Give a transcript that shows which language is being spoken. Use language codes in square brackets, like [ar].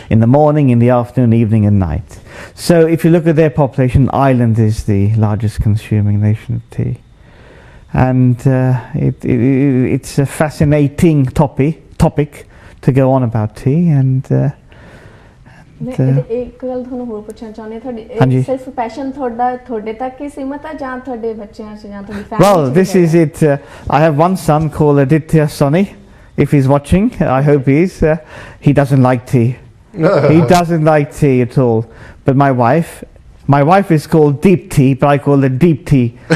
[en] In the morning, in the afternoon, evening and night. So if you look at their population, Ireland is the largest consuming nation of tea. And it's a fascinating topic to go on about tea. And [pa] ਮੈਂ ਇੱਕ ਗੱਲ ਤੁਹਾਨੂੰ ਹੋਰ ਪੁੱਛਣਾ ਚਾਹੁੰਦੀ ਹਾਂ, ਹਾਂਜੀ। ਤੁਹਾਡੀ ਸਿਰਫ ਪੈਸ਼ਨ ਤੁਹਾਡੇ ਤੱਕ ਹੀ ਸੀਮਤ ਹੈ ਜਾਂ ਤੁਹਾਡੇ ਬੱਚਿਆਂ 'ਚ ਜਾਂ ਤੁਹਾਡੀ family [en] well, this is it. I have one son called Aditya Soni. If he's watching, I hope he is. He doesn't like tea. He doesn't like tea at all. But my wife is called Deep Tea, but I call her Deep Tea.